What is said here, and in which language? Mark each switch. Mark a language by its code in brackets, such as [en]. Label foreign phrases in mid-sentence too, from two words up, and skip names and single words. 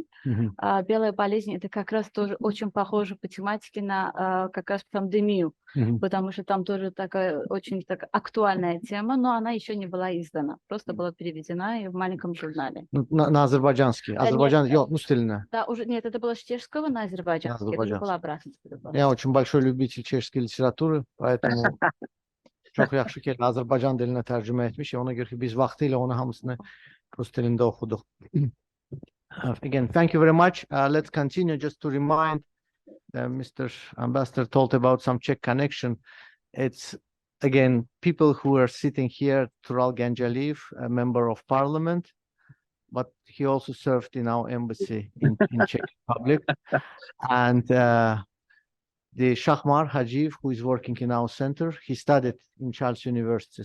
[ru] «Белая болезнь» — это как раз тоже очень похоже по тематике на как раз пандемию, потому что там тоже такая очень актуальная тема, но она еще не была издана, просто была переведена и в маленьком журнале. На азербайджанский. Азербайджан, Нет, ну, стильно. Да, уже нет, это было с чешского на азербайджанский, это не было обратно. Я очень большой любитель чешской литературы, поэтому [az] çok yaxşı ki Azərbaycan dilinə tərcümə etmiş. Ona görə ki biz vaxtilə onu hamısını rus dilində oxuduq. [en] Again, thank you very much. Let's continue just to remind Mr. Ambassador told about some Czech connection. It's again people who are sitting here. Tural Genjaliyev, a member of parliament, but he also served in our embassy in Czech Republic, and the Shahmar Hajiv, who is working in our center, he studied in Charles University.